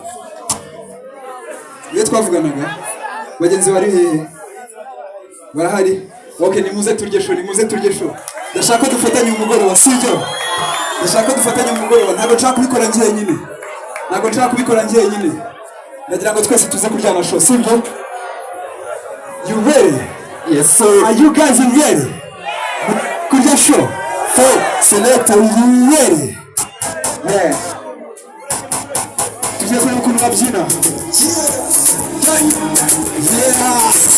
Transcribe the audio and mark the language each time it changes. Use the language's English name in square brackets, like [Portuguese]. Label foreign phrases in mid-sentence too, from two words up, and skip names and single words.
[Kinyarwanda] Iyo twavuganaga bagenzi bari hehe? Barahari? Okay, nimuze turye show. Ndashaka dufatanye umugoroba, sibyo? Ndashaka dufatanye umugoroba, ntabwo nshaka kubikora njye nyine. Ndagira ngo twese tuze kuryana show, sibyo? [English] You ready? Yes sir. Are you guys ready? [Kinyarwanda] Kurya show. [English] Hey, selector, you ready? Yeah. [Kinyarwanda] Tuze kuri ukuntu babyina. [English] Yeah.